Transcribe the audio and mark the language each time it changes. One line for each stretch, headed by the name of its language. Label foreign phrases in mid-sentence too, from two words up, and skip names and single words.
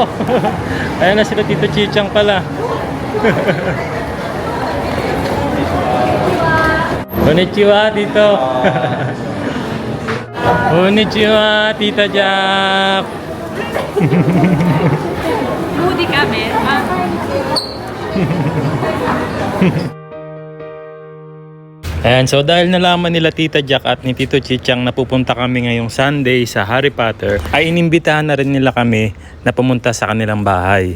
Filipino: Ayan na sila Tito Chichang pala. Konnichiwa, Tito. Konnichiwa, Tita Jack. Moody kami. Ayan, so dahil nalaman nila Tita Jack at ni Tito Chichang na pupunta kami ngayong Sunday sa Harry Potter, ay inimbitahan na rin nila kami na pumunta sa kanilang bahay.